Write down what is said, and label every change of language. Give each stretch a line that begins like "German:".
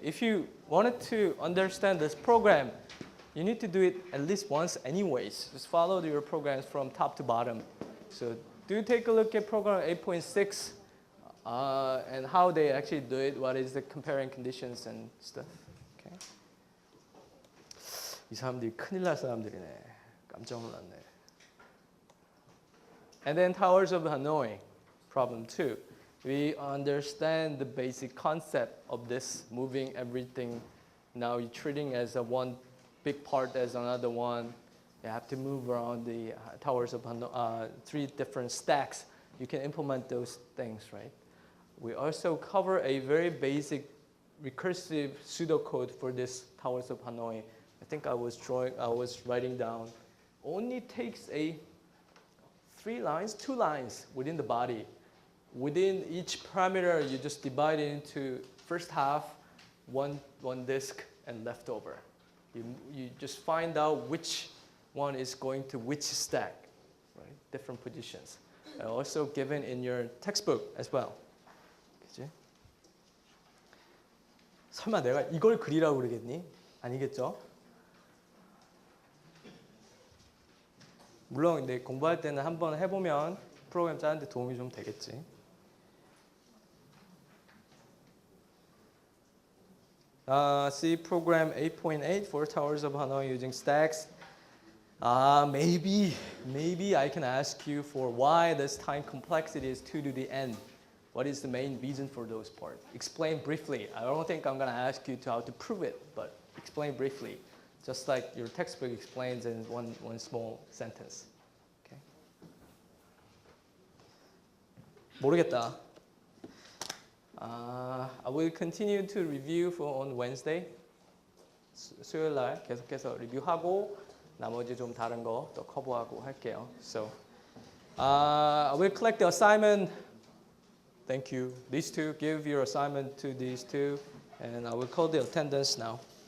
English: If you wanted to understand this program, you need to do it at least once anyways. Just follow your programs from top to bottom. So do take a look at program 8.6 and how they actually do it, what is the comparing conditions and stuff. Okay.
Korean: 이 사람들이 큰일 날 사람들이네. 깜짝 놀랐네.
English: And then Towers of Hanoi, problem 2. We understand the basic concept of this, moving everything. Now you're treating as one big part as another one. You have to move around the Towers of Hanoi, 3 different stacks. You can implement those things, right? We also cover a very basic recursive pseudocode for this Towers of Hanoi. I think I was writing down. Only takes 2 lines within the body. Within each parameter, you just divide it into first half, one disk, and leftover. You just find out which one is going to which stack, right? Different positions. And also given in your textbook as well.
Korean: 그치? 설마 내가 이걸 그리라고 그러겠니? 아니겠죠? 물론 근데 공부할 때는 한번 해보면 프로그램 짜는데 도움이 좀 되겠지.
English: See program 8.8 for Towers of Hanoi using stacks. Maybe I can ask you for why this time complexity is 2 to the n. What is the main reason for those parts? Explain briefly. I don't think I'm going to ask you how to prove it, but explain briefly. Just like your textbook explains in one small sentence. Okay.
Korean: 모르겠다.
English: I will continue to review on Wednesday.
Korean: 수요일 날 계속해서 리뷰하고 나머지 좀 다른 거 또 커버하고 할게요.
English: So I will collect the assignment. Thank you. These two, give your assignment to these two, and I will call the attendance now.